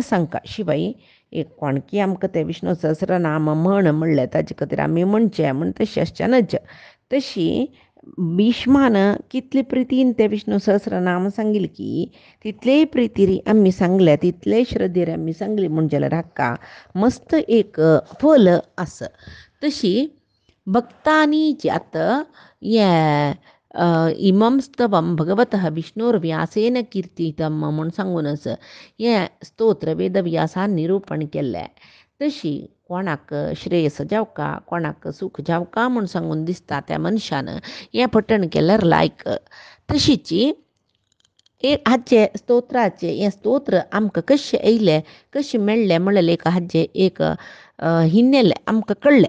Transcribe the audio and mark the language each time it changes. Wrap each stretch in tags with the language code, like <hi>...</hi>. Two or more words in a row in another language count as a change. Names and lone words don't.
<kok>सांगता शिवाय एक कोणकी आमकां ते विष्णू सहस्रनाम म्हणले ताजे खातीर आमी म्हणचे म्हण तशें आसचें तशी भीष्मान कितले प्रितीन ते विष्णू सहस्रनाम सांगिल की तितले प्रितीरी आमी सांगले तितले श्रद्धेर आमी सांगली म्हणजे हाका मस्त एक फल आस तशी भक्तांनी ज्यात</kok> <sa>ये इमं स्तवं भगवतः विष्णुर्व्यासेन कीर्तितं</sa> <kok>म्हणून सांगूनच हे स्तोत्र वेदव्यासान निरूपण केले तशी कोणाक श्रेयस जावका कोणाक सुख जावका म्हूण सांगून दिसता त्या मनशान हें पठण केल्यार लायक तशीची हाचे स्तोत्राचे हें स्तोत्र आमकां कशें येयलें कशें मेळ्ळें म्हणलें हाजे एक हिन्नेलें आमकां कळ्ळें</kok>